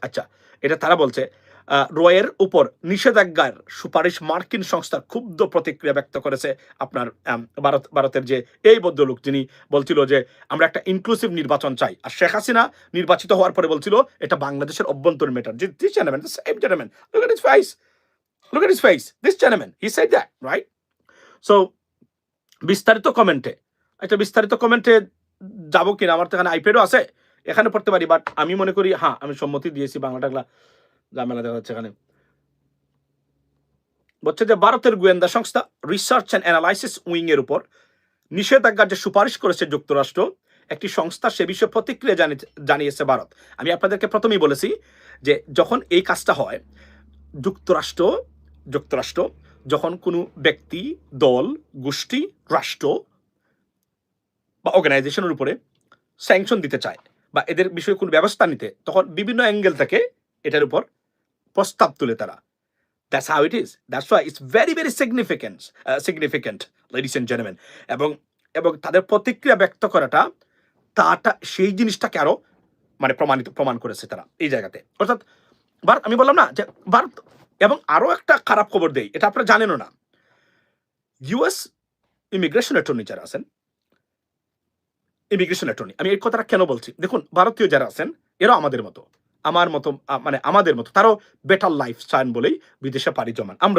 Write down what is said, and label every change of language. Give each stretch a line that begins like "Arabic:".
Bangla: আচ্ছা, এটা তারা বলছে রয়ের উপর নিষেধাজ্ঞার সুপারিশ মার্কিন সংস্থার ক্ষুব্ধ প্রতিক্রিয়া ব্যক্ত করেছে আপনার ভারতের যে এই ভদ্রলোক, যিনি বলছিল যে আমরা একটা ইনক্লুসিভ নির্বাচন চাই, আর শেখ হাসিনা নির্বাচিত হওয়ার পরে বলছিল এটা বাংলাদেশের অভ্যন্তরীণ matter.
English: This gentleman, the same gentleman, look at his face, look at his face, this gentleman, he said that, right?
Bangla: So বিস্তারিত কমেন্টে, একটা বিস্তারিত কমেন্টে যাবো কিনা, আমার তো এখানে আইপ্যাডও আছে, এখানে পড়তে পারি, বাট আমি মনে করি হ্যাঁ আমি সম্মতি দিয়েছি, বাংলা টাংলা ঝামেলা দেখা যাচ্ছে এখানে। বলছে যে ভারতের গোয়েন্দা সংস্থা রিসার্চ অ্যান্ড অ্যানালাইসিস উইং এর উপর নিষেধাজ্ঞার যে সুপারিশ করেছে যুক্তরাষ্ট্র, একটি সংস্থা সে বিষয়ে প্রতিক্রিয়া জানিয়েছে ভারত। আমি আপনাদেরকে প্রথমেই বলেছি যে যখন এই কাজটা হয়, যুক্তরাষ্ট্র যখন কোনো ব্যক্তি, দল, গোষ্ঠী, রাষ্ট্র বা অর্গানাইজেশনের উপরে স্যাংশন দিতে চায় বা এদের বিষয়ে কোনো ব্যবস্থা নিতে, তখন বিভিন্ন অ্যাঙ্গেল থেকে এটার উপর প্রস্তাব তুলে তারা।
English: That's how it is. That's why it's very, very significant, ladies and gentlemen.
Bangla: এবং তাদের প্রতিক্রিয়া ব্যক্ত করাটা সেই জিনিসটাকে আরো মানে প্রমাণ করেছে তারা এই জায়গাতে। অর্থাৎ ভারত, আমি বললাম না যে ভারত, এবং আরো একটা খারাপ খবর দেই, এটা আপনারা জানেনও না, ইউএস ইমিগ্রেশন অ্যাটর্নি যারা আছেন, ইমিগ্রেশন অ্যাটর্নি, আমি এই কথাটা কেন বলছি, দেখুন ভারতীয় যারা আছেন এরাও আমাদের মতো, মানে আমাদের মতো, তারও বেটার লাইফ চান বলেই বিদেশে পাড়ি জমান।